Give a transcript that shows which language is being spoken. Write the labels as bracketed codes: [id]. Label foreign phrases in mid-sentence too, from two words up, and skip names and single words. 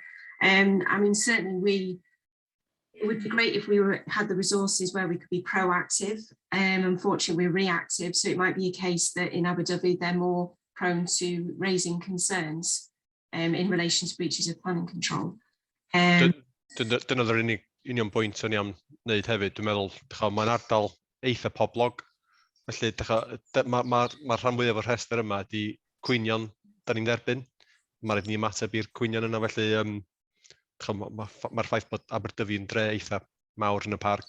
[en] I mean, certainly it would be great if we had the resources where we could be proactive. Unfortunately, we're reactive, so it might be a case that in Abu Dhabi they're more prone to raising concerns in relation to breaches of planning control. [cy] Dyna yr unig union pwynt o'n i am wneud hefyd. Dwi'n meddwl, mae'n ardal eitha poblog, felly mae'r rhan fwyaf o'r rhestr yma di cwynion da ni'n derbyn. Mae'n rhaid ni ymateb i'r cwynion yna, felly mae'r ffaith bod Aberdyfi yn dre eitha mawr yn y parc.